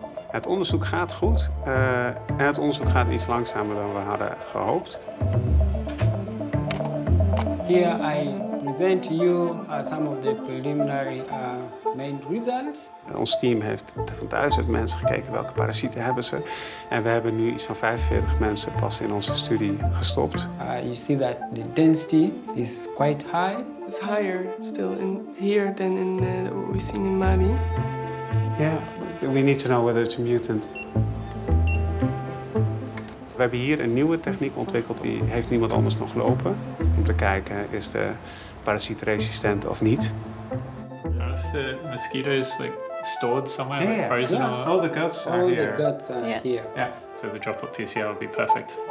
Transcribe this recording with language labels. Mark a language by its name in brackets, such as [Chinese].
[Dutch] Het onderzoek gaat goed en het onderzoek gaat iets langzamer dan we hadden gehoopt. [English] Here I present to you some of the preliminary main results. [Dutch] Ons team heeft van 1000 mensen gekeken welke parasieten hebben ze. En we hebben nu iets van 45 mensen pas in onze studie gestopt. [English] You see that the density is quite high. It's higher still in here than in what we've seen in Mali. Yeah, we need to know whether it's a mutant. [Dutch] We hebben hier een nieuwe techniek ontwikkeld, die heeft niemand anders nog lopen. Om te kijken, is de parasiet resistent of niet. [English] If the mosquito is like stored somewhere, like frozen or... All the guts are All here. the guts are here. Yeah. So the droplet PCR would be perfect.